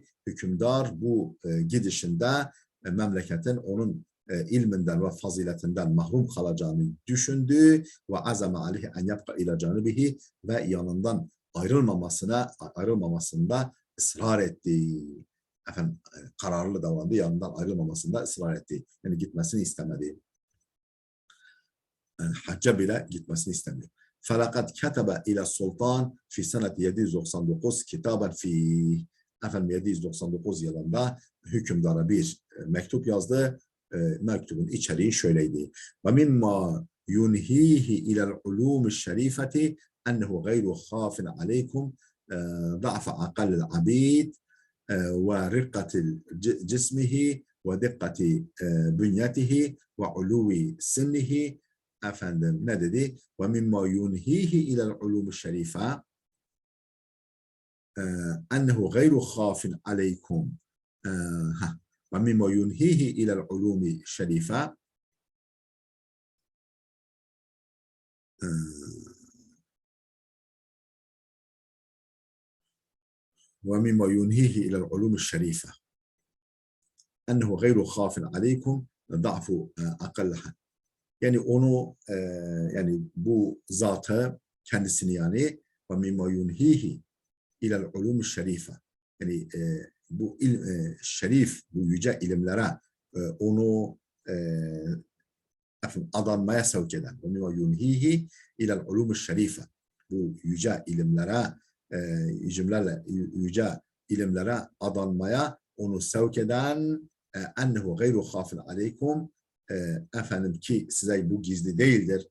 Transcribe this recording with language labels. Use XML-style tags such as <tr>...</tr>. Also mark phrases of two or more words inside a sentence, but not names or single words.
<tr>Hükümdar bu gidişinde memleketin onun ilminden ve faziletinden mahrum kalacağını düşündü ve</tr> <ar>عزم عليه أن يبقى إلى جانبه</ar> <tr>ve yanından ayrılmamasında ısrar etti. Efendim kararlı davrandı, yanından ayrılmamasında ısrar etti. Yani gitmesini istemedi. Yani hacca bile gitmesini istemiyor.</tr> <ar>فَلَقَدْ كَتَبَ إِلَى السُّلْطَانِ فِي سَنَةِ 799 كتابا في.</ar> <tr>Efendim 799 yılında hükümdara bir mektup yazdı. Mektubun içeriği şöyleydi.</tr> <ar>وَمِمَّا يُنْهِيهِ إِلَى الْعُلُومِ الشَّرِيفَةِ أَنَّهُ غَيْرُ خَافٍ عَلَيْكُمْ ضَعْفَ عَقَلِ الْعَبِيدِ وَرِقَّةِ جِسْمِهِ وَدِقَّةِ بُنْيَتِهِ وَعُلُوِّ سِنِّهِ.</ar> <tr>Efendim ne dedi?</tr> <ar>وَمِمَّا يُنْهِيهِ إِلَى الْعُلُومِ الشَّرِيفَةِ أَنَّهُ غَيْرُ خَافٍ عَلَيْكُمْ. ومما ينهيه إلى العلوم الشريفة ومما ينهيه إلى العلوم الشريفة أنه غير خاف عليكم ضعف أقلها.</ar> <tr>Yani onu yani bu zatı kendisini yani</tr> <ar>ومما ينهيه إلى العلوم الشريفة</ar> <tr>yani bu şerif bu yüce ilimlere onu adanmaya sevk eden</tr> <ar>ومما ينهيه إلى العلوم الشريفة</ar> <tr>bu yüce ilimlere yüce ilimlere adanmaya onu sevk eden</tr> <ar>أنه غير خاف عليكم</ar> <tr>efendim ki size bu gizli değildir.</tr>